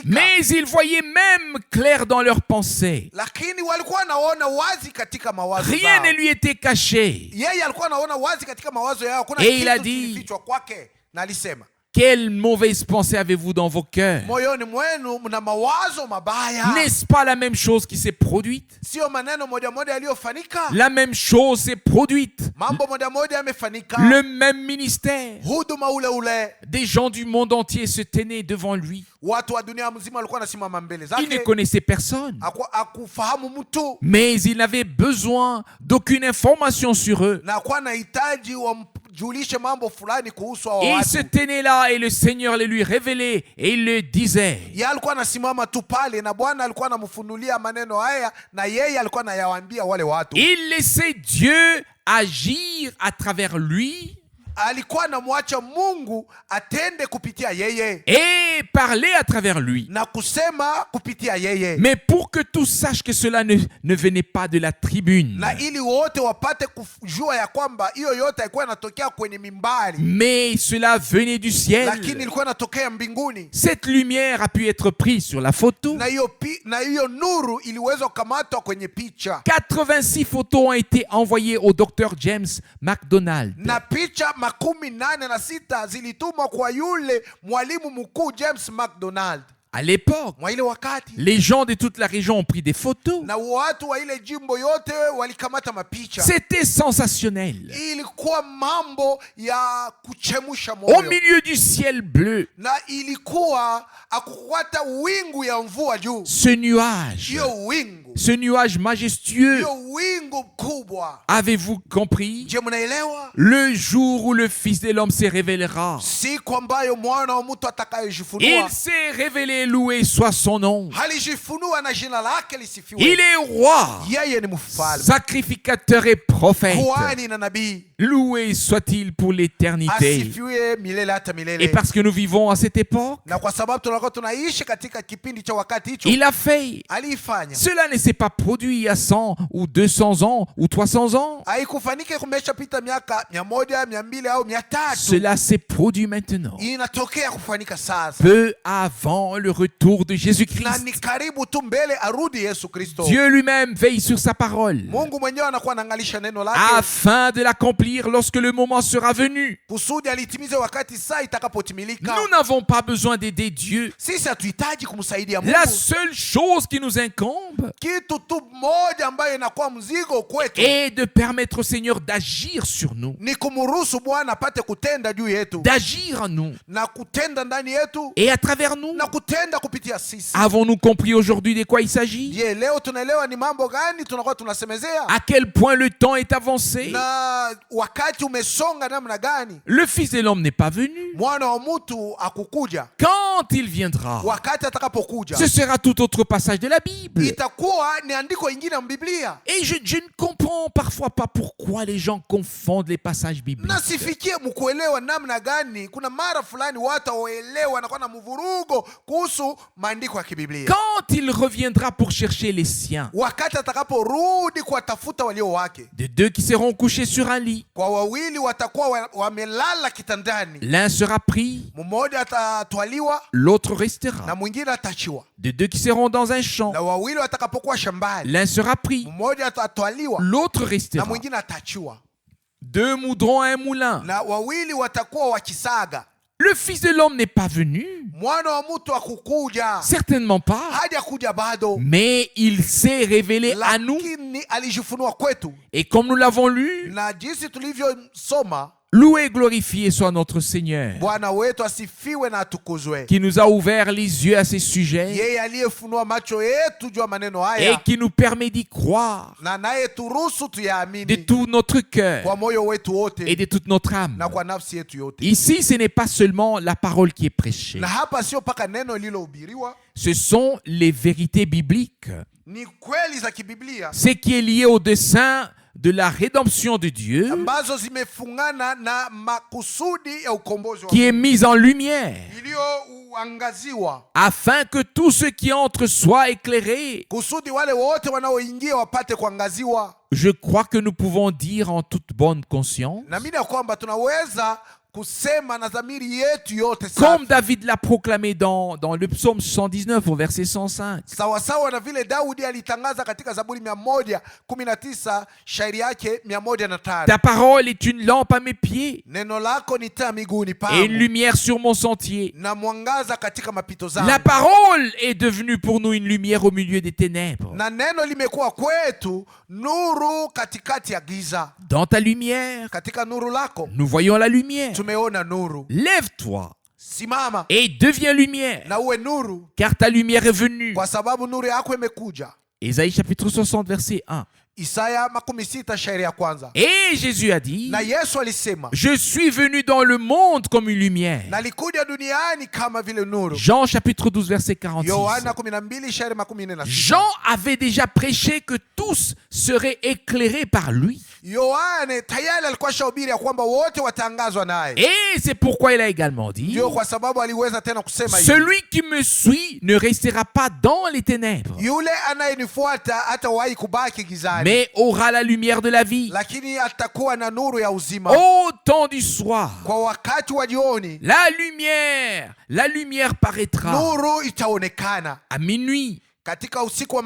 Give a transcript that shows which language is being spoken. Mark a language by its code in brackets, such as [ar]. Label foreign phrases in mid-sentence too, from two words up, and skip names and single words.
[fr] Mais ils voyaient même clair dans leurs pensées. [sw] Lakini walikuwa naona wazi katika mawazo [fr] Rien [sw] zao. [fr] ne lui était caché. [sw] Yeye alikuwa anaona wazi katika mawazo yao, kuna [fr] Et il a [sw] kitu [fr] dit, [sw] kilifichwa kwake, na alisema [fr] quelle mauvaise pensée avez-vous dans vos cœurs? [sw] moyoni mwenu mna mawazo mabaya. [fr] N'est-ce pas la même chose qui s'est produite? [sw] Sio maneno moja moja yaliyofanyika, [fr] La même chose s'est produite. [sw] mambo moja moja yamefanyika, [fr] Le même ministère. [sw] huduma ule. [fr] Des gens du monde entier se tenaient devant lui. [sw] Watu wa dunia mzima walikuwa wanasimama mbele [fr] Il ne [sw] zake, [fr] connaissait personne. [sw] akufahamu mtu, [fr] Mais il n'avait besoin d'aucune information sur eux. [sw] na akuwa anahitaji wamjulishe mambo fulani kuhusu hao [fr] Et il se [sw] watu. [fr] tenait là et le Seigneur le lui révélait et il le disait. [sw] Yeye alikuwa anasimama tu pale, na Bwana alikuwa anamfunulia maneno haya, na yeye alikuwa anayawaambia wale watu. [fr] Il laissait Dieu agir à travers lui [sw] Alikuwa anamwacha Mungu atende kupitia yeye [fr] et parler à travers lui. [sw] na kusema kupitia yeye, [fr] Mais pour que tous sachent que cela ne venait pas de la tribune, [sw] na ili wote wapate kujua ya kwamba hiyo yote haikuwa inatokea kwenye mimbari, [fr] mais cela venait du ciel. [sw] lakini ilikuwa inatokea mbinguni. [fr] Cette lumière a pu être prise sur la photo. [sw] Na hiyo nuru iliweza kukamatwa kwenye picha, [fr] 86 photos ont été envoyées au docteur James MacDonald. [sw] na picha 86 zilitumwa kwa yule mwalimu mkuu James MacDonald. [fr] À l'époque, [sw] mwa ile wakati, [fr] les gens de toute la région ont pris des photos. [sw] na watu wa ile jimbo yote walikamata mapicha. [fr] C'était sensationnel. [sw] Ilikuwa mambo ya kuchemusha [fr] Au [sw] moyo, [fr] milieu du ciel bleu, [sw] na ilikuwa akukwata wingu ya mvua juu. [fr] ce nuage, [sw] Hiyo wingu, [fr] ce nuage majestueux, [sw] hiyo wingu kubwa, [fr] avez-vous compris? [sw] je mnaelewa? [fr] Le jour où le Fils de l'homme se révélera, [sw] Siku ambayo mwana wa mtu [fr] il [sw] atakayejifunua, [fr] s'est révélé, loué soit son nom. [sw] halijifunua na jina lake [fr] Il [sw] lisifiwe. [fr] est roi, [sw] Yeye ni mfalme, [fr] sacrificateur et prophète. [sw] kuhani na nabii. [fr] Loué soit-il pour l'éternité. [sw] Asifiwe milele hata [fr] Et [sw] milele. [fr] parce que nous vivons à cette époque, [sw] Na kwa sababu tunakuwa tunaishi katika kipindi cha wakati hicho, [fr] il a fait. [sw] aliifanya. [fr] Cela ne s'est pas produit il y a 100 ou 200 ans ou 300 ans. [sw] Haikufanike kumeshapita miaka 100, 200 au 300. [fr] Cela s'est produit maintenant, [sw] Inatokea kufanyika sasa, [fr] peu avant le retour de [sw] na [fr] Jésus-Christ. [sw] ni karibu tu mbele arudi Yesu Kristo. [fr] Dieu lui-même veille sur sa parole [sw] Mungu mwenyewe anakuwa anaangalisha neno lake [fr] afin de l'accomplir lorsque le moment sera venu. [sw] kusudi alitimize wakati saa itakapotimilika. [fr] Nous n'avons pas besoin d'aider Dieu. [sw] Sisi hatuhitaji kumsaidia Mungu. [fr] La seule chose qui nous incombe [sw] Kitu tu moja ambayo inakuwa mzigo kwetu [fr] est de permettre au Seigneur d'agir sur nous, [sw] ni kumruhusu Bwana apate kutenda juu yetu [fr] d'agir en nous [sw] na kutenda ndani yetu [fr] et à travers nous. [sw] na kutenda kupitia sisi. [fr] Avons-nous compris aujourd'hui de quoi il s'agit? [sw] Je, leo tunaelewa ni mambo gani tunakuwa tunasemezea, [fr] À quel point le temps est avancé? [sw] na wakati umesonga namna gani. [fr] Le Fils de l'homme n'est pas venu. [sw] Mwana wa mtu akukuja, [fr] Quand il viendra, [sw] wakati atakapokuja [fr] ce sera tout autre passage de la Bible. [sw] itakuwa ni andiko ingine ya Biblia. [fr] Et je ne comprends parfois pas pourquoi les gens confondent les passages bibliques. [sw] Na sifikie mkuelewa namna gani. Kuna mara fulani watu waelewa na kuwa na mvurugo kuhusu maandiko ya kibiblia. [fr] Quand il reviendra pour chercher les siens, [sw] Wakati atakaporudi kuwatafuta walio wake, [fr] de deux qui seront couchés sur un lit, [sw] kwa wawili watakuwa wamelala kitandani, [fr] l'un sera pris, [sw] mmoja atatwaliwa [fr] l'autre restera. [sw] na mwingine atachiwa. [fr] De deux qui seront dans un champ, [sw] Na wawili watakapokuwa shambani, [fr] l'un sera pris, [sw] mmoja atatwaliwa [fr] l'autre [sw] na [fr] restera. [sw] mwingine atachiwa, [fr] Deux moudrons à un moulin. [sw] na wawili watakuwa wakisaga. [fr] Le Fils de l'homme n'est pas venu, [sw] Mwana wa mtu akukuja, [fr] certainement pas, [sw] hajakuja bado, [fr] mais il s'est révélé à nous. [sw] lakini alijifunua kwetu, [fr] Et comme nous l'avons lu, [sw] na jinsi tulivyosoma, [fr] loué et glorifié soit notre Seigneur, [sw] Bwana wetu asifiwe na atukuzwe, [fr] qui nous a ouvert les yeux à ces sujets [sw] yeye aliyefunua macho yetu juu ya maneno [fr] et [sw] haya, [fr] qui nous permet d'y croire [sw] na naye turuhusu [fr] de [sw] tuyaamini [fr] tout notre cœur [sw] kwa moyo wetu [fr] et [sw] wote [fr] de toute notre âme. [sw] na kwa nafsi yetu yote. [fr] Ici, ce n'est pas seulement la parole qui est prêchée, [sw] Na hapa sio mpaka neno lililohubiriwa, [fr] ce sont les vérités bibliques, [sw] ni kweli za kibiblia [fr] ce qui est lié au dessein de la rédemption de Dieu, [sw] ambazo zimefungana na makusudi ya ukombozi wa [fr] qui est mise en lumière, [sw] iliyoangaziwa, [fr] afin que tous ceux qui entrent soient éclairés. [sw] kusudi wale wote wanaoingia wapate kuangaziwa. [fr] Je crois que nous pouvons dire en toute bonne conscience, [sw] Naamini ya kwamba tunaweza kusema na dhamiri yetu yote [fr] comme [sw] safi, [fr] David l'a proclamé dans le psaume 119 au verset 105. [sw] sawasawa na vile Daudi alitangaza katika Zaburi 119 shairi yake 105. [fr] Ta parole est une lampe à mes pieds [sw] Neno lako ni taa miguuni [fr] et une [sw] pangu [fr] lumière sur mon sentier. [sw] na mwangaza katika mapito [fr] La [sw] zangu. [fr] parole est devenue pour nous une lumière au milieu des ténèbres. [sw] Na neno limekuwa kwetu nuru katikati ya giza. [fr] Dans ta lumière, [sw] Katika nuru lako [fr] nous voyons la lumière. [sw] tumeona nuru. [fr] Lève-toi [sw] Simama [fr] et deviens lumière, [sw] na uwe nuru, [fr] car ta lumière est venue. [sw] kwa sababu nuru yako imekuja. [fr] Ésaïe chapitre 60 verset 1. [sw] Isaya 60 shairi ya kwanza. [fr] Et Jésus a dit, [sw] Na Yesu alisema, [fr] je suis venu dans le monde comme une lumière. [sw] nalikuja duniani kama vile nuru. [fr] Jean chapitre 12 verset 46. [sw] Yohana 12 shairi 46. [fr] Jean avait déjà prêché que tous seraient éclairés par lui. [sw] Yohane tayari alikuwa shahubiri ya kwamba wote watangazwa naye. [fr] Et c'est pourquoi il a également dit, [sw] Ndio kwa sababu aliweza tena kusema hivi, [fr] celui qui me suit ne restera pas dans les ténèbres, [sw] yule anayenifuata hatawahi kubaki gizani, [fr] mais aura la lumière de la vie. [sw] lakini atakuwa na nuru ya uzima. [fr] Au temps du soir, [sw] Kwa wakati wa jioni [fr] la lumière paraîtra. [sw] nuru itaonekana. [fr] À minuit, [sw] Katika usiku wa